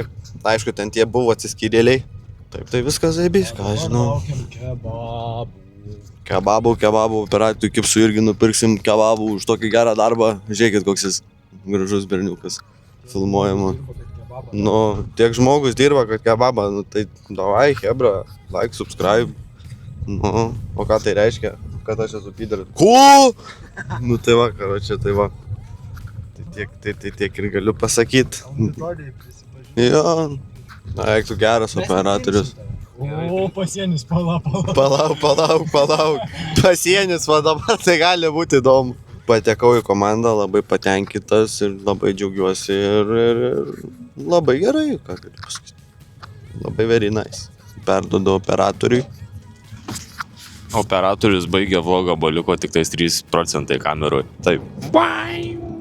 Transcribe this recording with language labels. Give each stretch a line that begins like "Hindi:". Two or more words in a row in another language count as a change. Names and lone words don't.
Lithuanian: Aišku, ten tie buvo atsiskyrėliai. Taip tai viskas zaibys, ką aš žinau. Kebabų, operatorių kipsų irgi nupirksim kebabų už tokį gerą darbą. Žiūrėkit, koks jis gražus berniukas filmuojama. Nu, tiek žmogus dirba, kad kebabą, nu tai davai, hebra,
English: like, subscribe.
Lithuanian: Nu, o ką tai reiškia? Kad aš esu pyderis. Ko? Nu tai va, karočią, tai va. Tai tiek ir galiu pasakyti. Jo. Na, eik tu geras operatorius. O, pasienis, palauk. Pasienis, va dabar tai gali būti įdomu. Patekau į komandą, labai patenkintas ir labai džiaugiuosi ir labai gerai, ką galiu pasakyti. Labai
English: very nice.
Lithuanian: Perduodu operatoriui. Operatorius baigė vlogą, liko tik tais 3% kamerų. Taip.